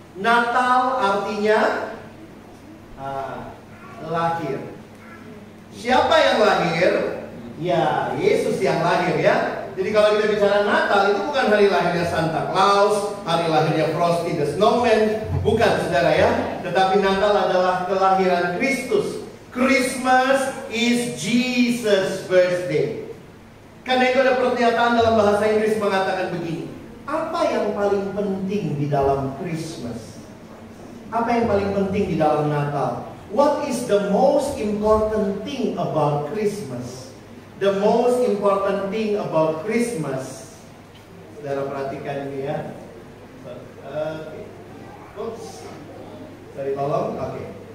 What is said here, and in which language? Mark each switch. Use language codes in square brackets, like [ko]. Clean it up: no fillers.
[id] Natal artinya lahir. Siapa yang lahir? Ya, Yesus yang lahir ya. Jadi kalau kita bicara Natal, itu bukan hari lahirnya Santa Claus, hari lahirnya Frosty the Snowman, bukan saudara ya. Tetapi Natal adalah kelahiran Kristus. [en] Christmas is Jesus' birthday. [id] Karena itu ada pernyataan dalam bahasa Inggris mengatakan begini, apa yang paling penting di dalam Christmas? Apa yang paling penting di dalam Natal? [en] What is the most important thing about Christmas? The most important thing about Christmas. [id] Saudara perhatikan ini ya. [en] Oke. Oops. Sorry, [id] tolong. [en] Oke.